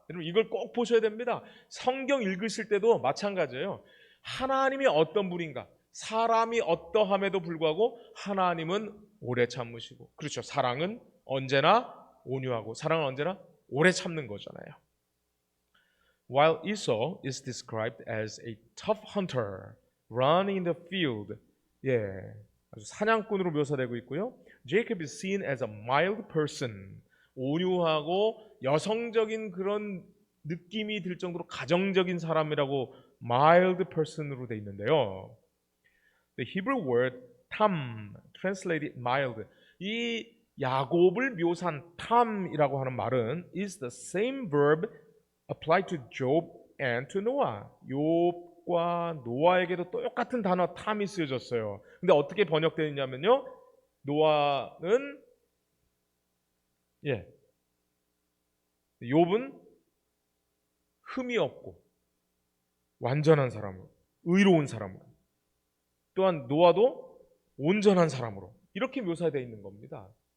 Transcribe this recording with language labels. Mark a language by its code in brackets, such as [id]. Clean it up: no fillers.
[ko] 여러분 이걸 꼭 보셔야 됩니다. 성경 읽으실 때도 마찬가지예요. 하나님이 어떤 분인가? 사람이 어떠함에도 불구하고 하나님은 오래 참으시고, 그렇죠. 사랑은 언제나 온유하고 사랑은 언제나 오래 참는 거잖아요. [en] While Esau is described as a tough hunter running in the field, [ko] 예, 아주 사냥꾼으로 묘사되고 있고요. [en] Jacob is seen as a mild person, [ko] 온유하고 여성적인 그런 느낌이 들 정도로 가정적인 사람이라고 mild person으로 돼 있는데요. [en] The Hebrew word tam, translated mild, [ko] 이 야곱을 묘사한 탐이라고 하는 말은 [en] is the same verb applied to Job and to Noah. [ko] 욥과 노아에게도 똑같은 단어 탐이 쓰여졌어요. 근데 어떻게 번역되느냐면요, 노아는 욥은 흠이 없고 완전한 사람으로, 의로운 사람으로, 또한 노아도 온전한 사람으로 이렇게 묘사되어 있는 겁니다.